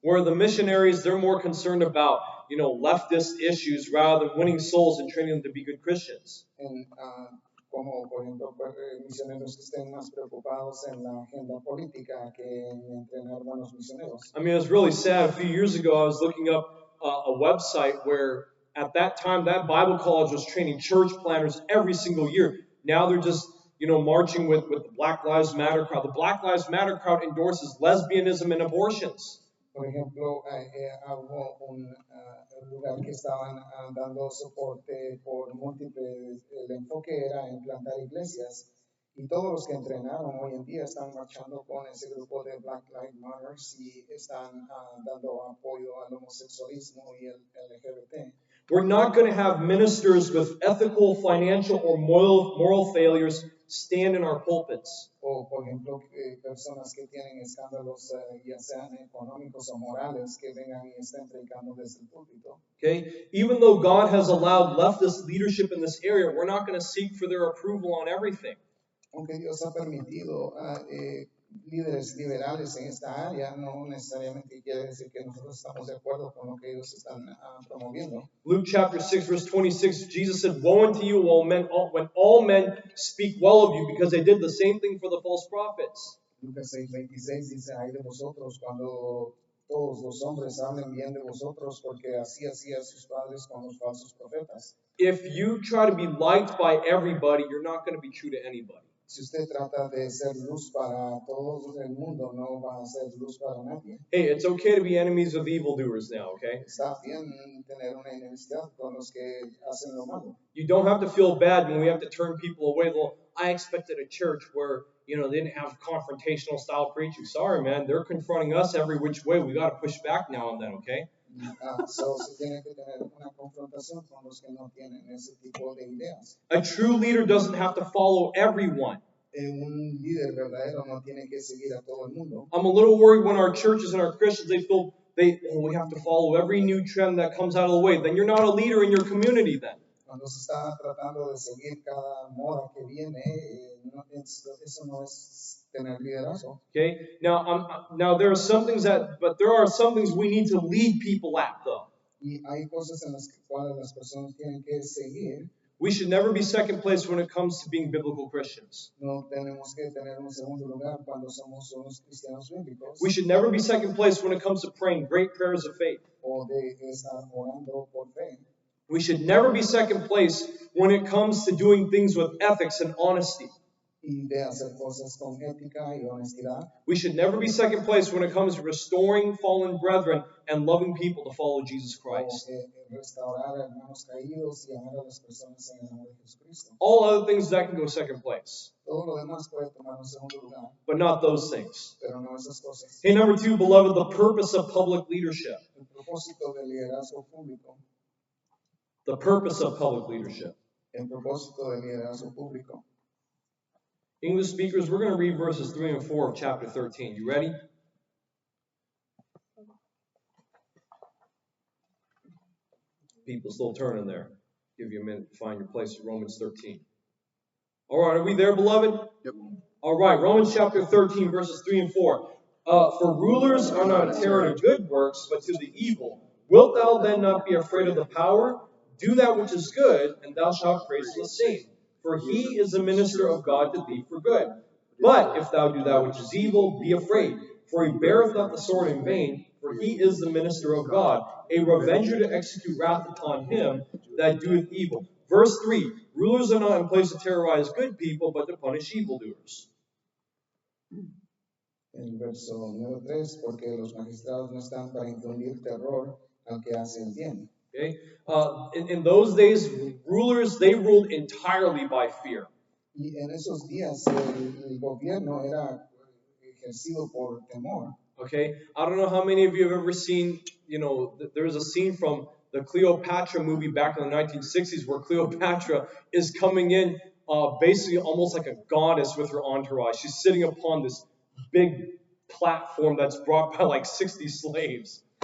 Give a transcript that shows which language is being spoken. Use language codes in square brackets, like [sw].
[en] Where the missionaries, they're more concerned about, leftist issues rather than winning souls and training them to be good Christians. [es] Como, por ejemplo, misioneros que estén más preocupados en la agenda política que en entrenar buenos misioneros. [en] I mean, it's really sad. A few years ago, I was looking up a website where at that time, that Bible college was training church planners every single year. Now they're just, marching with the Black Lives Matter crowd. The Black Lives Matter crowd endorses lesbianism and abortions. [es] Por ejemplo, hubo un lugar que estaban dando soporte por múltiples, el enfoque era en plantar iglesias, y todos los que entrenaron hoy en día están marchando con ese grupo de Black Lives Matter y están dando apoyo al homosexualismo y el LGBT. [en] We're not going to have ministers with ethical, financial, or moral failures stand in our pulpits. [es] O, por ejemplo, personas que tienen escándalos, ya sean económicos o morales, que vengan y estén predicando desde el púlpito. [en] Okay? Even though God has allowed leftist leadership in this area, we're not going to seek for their approval on everything. [es] Aunque Dios ha permitido líderes liberales en esta área, no necesariamente quiere decir que nosotros estamos de acuerdo con lo que ellos están promoviendo. [en] Luke chapter 6, verse 26, Jesus said, "Woe unto you when all men speak well of you, because they did the same thing for the false prophets." [es] Lucas 6:26 dice, ay de vosotros cuando todos los hombres hablen bien de vosotros, porque así hacían sus padres con los falsos profetas. [en] If you try to be liked by everybody, you're not going to be true to anybody. [es] Si usted trata de ser luz para todo el mundo, no va a ser luz para nadie. [en] Hey, it's okay to be enemies of evildoers now, okay? [es] Está bien tener una enemistad con los que hacen lo malo. [en] You don't have to feel bad when we have to turn people away. Well, I expected a church where, they didn't have confrontational style preaching. Sorry, man, they're confronting us every which way. We got to push back now and then, okay? [es] So se tiene que tener una confrontación con los que no tienen ese tipo de ideas. [en] A true leader doesn't have to follow everyone. [es] Un líder verdadero no tiene que seguir a todo el mundo. [en] I'm a little worried when our churches and our Christians, they feel we have to follow every new trend that comes out of the way. Then you're not a leader in your community then. [es] Cuando se está tratando de seguir cada moda que viene, eso no es tener liderazgo. [en] Okay. Now there are some things there are some things we need to lead people at though. [es] Y hay cosas en las cuales las personas tienen que seguir. [en] We should never be second place when it comes to being biblical Christians. [es] No tenemos que tener un segundo lugar cuando somos unos cristianos bíblicos. [en] We should never be second place when it comes to praying great prayers of faith. [es] O de estar orando por fe. [en] We should never be second place when it comes to doing things with ethics and honesty. [es] Y de hacer cosas con ética y honestidad. [en] We should never be second place when it comes to restoring fallen brethren and loving people to follow Jesus Christ. [es] Restaurar hermanos caídos y amar a las personas en el nombre de Jesucristo. [en] All other things that can go second place. [es] Todo lo demás puede tomar un segundo lugar. [en] But not those things. [es] Pero no esas cosas. [en] Hey, number 2, beloved, the purpose of public leadership. [es] El propósito del liderazgo público. [en] The purpose of public leadership. [es] El propósito del liderazgo público. [en] English speakers, we're going to read verses 3 and 4 of chapter 13. You ready? People still turning there. Give you a minute to find your place in Romans 13. All right, are we there, beloved? Yep. All right, Romans chapter 13, verses 3 and 4. For rulers are not a terror to good works, but to the evil. Wilt thou then not be afraid of the power? Do that which is good, and thou shalt praise the same. For he is a minister of God to thee for good. But if thou do that which is evil, be afraid. For he beareth not the sword in vain, for he is the minister of God, a revenger to execute wrath upon him that doeth evil. Verse 3, rulers are not in place to terrorize good people, but to punish evildoers. [es] El verso número 3, porque los magistrados no están para infundir terror al que hace el bien. [en] Okay? In those days, rulers, they ruled entirely by fear. [es] Y en esos días el gobierno era ejercido por temor. [en] Okay? I don't know how many of you have ever seen, there's a scene from the Cleopatra movie back in the 1960s where Cleopatra is coming in basically almost like a goddess with her entourage. She's sitting upon this big platform that's brought by like 60 slaves.